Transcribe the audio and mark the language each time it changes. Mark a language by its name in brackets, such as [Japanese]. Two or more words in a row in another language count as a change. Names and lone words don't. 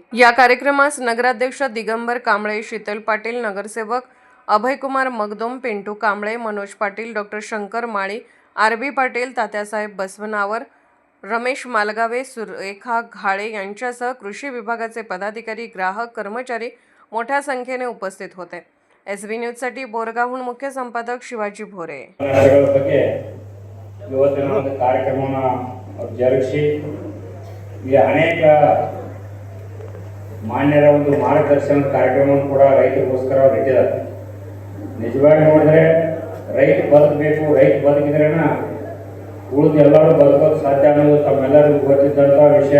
[Marathi] या कार्यक्रमास नगराध्यक्ष दिगंबर कांबळे, शीतल पाटील, नगरसेवक अभयकुमार मगदुम, पिंटू कांबळे, मनोज पाटील, डॉक्टर शंकर माळी, आर.बी. पाटील, तात्यासाहेब बसवनावर, रमेश मालगावे, सुरेखा घाळे यांच्यासह कृषी विभागाचे पदाधिकारी, ग्राहक, कर्मचारी मोठ्या संख्येने उपस्थित होते. SB न्यूजसाठी बोरगावहून मुख्य संपादक शिवाजी भोरे. [Kannada] ಅನೇಕ ಮಾನ್ಯರ ಒಂದು ಮಾರ್ಗದರ್ಶನದ ಕಾರ್ಯಕ್ರಮವನ್ನು ಕೂಡ ರೈತರಿಗೋಸ್ಕರ ಅವರು ಇಟ್ಟಿದ್ದಾರೆ. ನಿಜವಾಗಿ ನೋಡಿದ್ರೆ ರೈತ ಬದುಕಬೇಕು, ರೈತ ಬದುಕಿದ್ರೇನ ಉಳಿದು ಎಲ್ಲರೂ ಬದುಕೋದು ಸಾಧ್ಯ ಅನ್ನೋದು ತಮ್ಮೆಲ್ಲರಿಗೂ ಗೊತ್ತಿದ್ದಂಥ ವಿಷಯ.